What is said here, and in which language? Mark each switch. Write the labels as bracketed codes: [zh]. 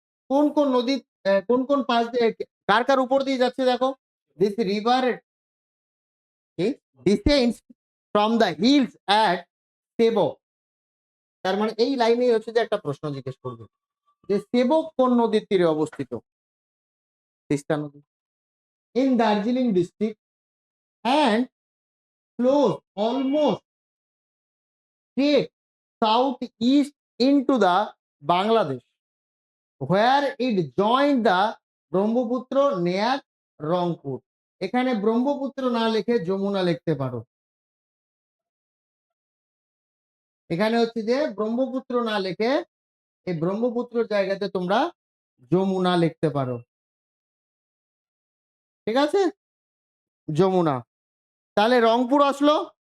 [bn] কোন কোন নদী, কোন কোন পাশ দিয়ে, কার কার উপর দিয়ে যাচ্ছে দেখো। [en] This river descends from the hills at Sevoke. [bn] তার মানে এই লাইনেই হচ্ছে যে একটা প্রশ্ন জিজ্ঞেস করবে যে সেবক কোন নদীর তীরে অবস্থিত? তিস্তা নদী। [en] In Darjeeling district and flows almost straight southeast into the Bangladesh, where it joined the Brahmaputra near Rangpur. [bn] এখানে ব্রহ্মপুত্র না লিখে যমুনা লিখতে পারো। এখানে হচ্ছে যে ব্রহ্মপুত্র না লিখে এই ব্রহ্মপুত্র জায়গাতে তোমরা যমুনা লিখতে পারো। ঠিক আছে, যমুনা। তাহলে রংপুর আসলো।